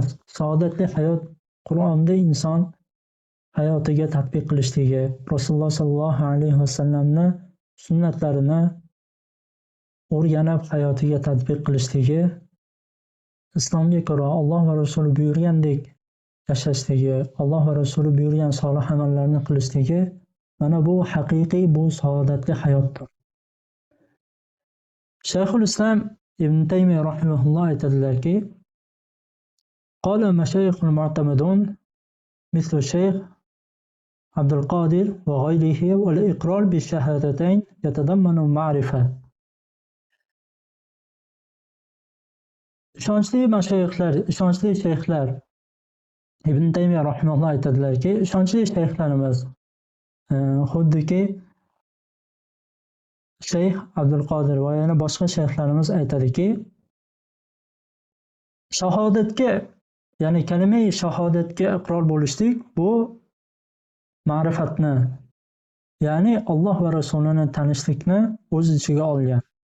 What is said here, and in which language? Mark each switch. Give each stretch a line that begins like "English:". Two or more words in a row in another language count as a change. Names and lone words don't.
Uzbek: Saodatli hayot Qur'onda inson hayotiga tatbiq qilishligi, Rasululloh sallallohu alayhi vasallamni sunnatlarini o'rganib hayotiga tatbiq qilishligi, islomga ko'ra Alloh va Rasuli buyurgandek yashashligi, Alloh va Rasuli buyurgan solih amallarni qilishligi, mana bu haqiqiy, bu saodatli hayotdir. Shayxul Islom Ibn Taymiya rahimahulloh aytadilarki,
Arabic: قال مشايخ المعتمدون مثل الشيخ عبد القادر وغيره والإقرار بالشهادتين يتضمن معرفة.
Uzbek: ishonchli shayxlar Ibn Taymiya rahimahulloh aytadilarki, ishonchli shayxlarimiz xuddiki Shayx Abdul Qodir va yana boshqa shayxlarimiz aytadiki, shahodatga, ya'ni kalima shahodatga iqror bo'lishlik bu ma'rifatni, ya'ni Alloh va Rasulini tanishlikni o'z ichiga olgan.